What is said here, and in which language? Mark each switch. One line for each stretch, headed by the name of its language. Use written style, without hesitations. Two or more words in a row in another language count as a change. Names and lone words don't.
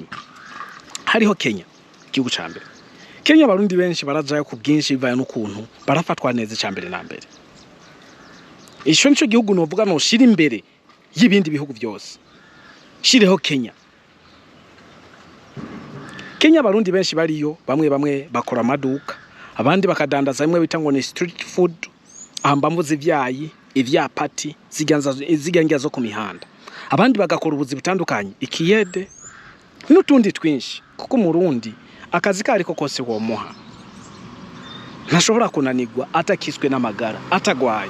Rundi: Hariho Kenya igihugu cyambere Kenya abarundi benshi barajayo ku bwinshi bivaye n'ukuntu barafatwa neza cyambere na mbere. Ico nico gihugu novuga no shira imbere y'ibindi bihugu byose shireho Kenya abarundi benshi bariyo bamwe bakora amaduka abandi bakadandaza bimwe bita ngo ni
English: street food
Rundi: amba mvuze ivyapati zigangira zo ku mihanda abandi bagakora ubuzi butandukanye ikiyede n'utundi twinshi kuko umurundi akazi kariko kose womuha ntashobora kunanirwa atakiswe n'amagara atagwaye.